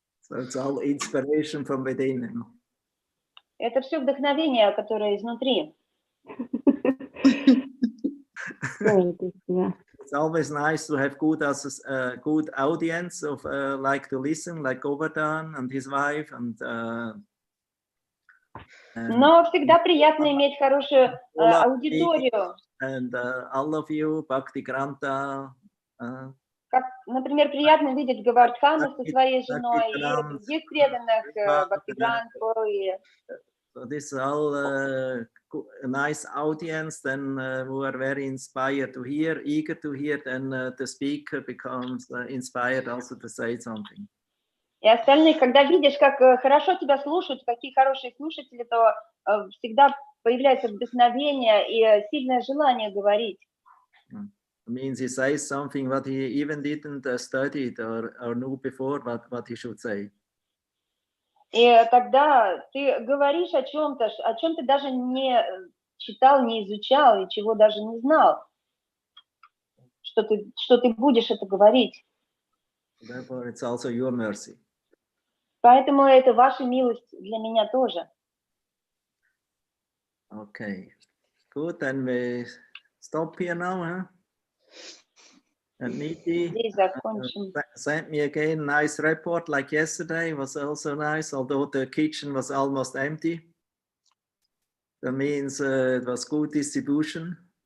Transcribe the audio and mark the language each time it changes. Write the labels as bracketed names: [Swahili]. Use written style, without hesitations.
[English] So it's all inspiration from within. [Russian] Это все вдохновение, которое изнутри. [English] It's always nice to have good audience of like to listen, like Govardhan and his wife [Russian] Но всегда приятно иметь хорошую аудиторию. [English] And all of you, Bhakti Granta. [Russian] Как, например, приятно видеть Гавардхана со своей женой и других преданных Бхактигранту. [English] So this is all a nice audience, then who are very inspired to hear, eager to hear, then the speaker becomes inspired also to say something. [Russian] И остальных, когда видишь, как хорошо тебя слушают, какие хорошие слушатели, то всегда появляется вдохновение и сильное желание говорить. [English] It means he says something what he even didn't study or knew before what he should say. [Russian] И тогда ты говоришь о чем ты даже не читал, не изучал и чего даже не знал, что ты будешь это говорить. [English] Therefore, it's also your mercy. [Russian] Поэтому это ваша милость для меня тоже. [English] Okay, good. Then we stop here now, huh? And Niti sent me again nice report like yesterday. Was also nice, although the kitchen was almost empty. That means it was good distribution.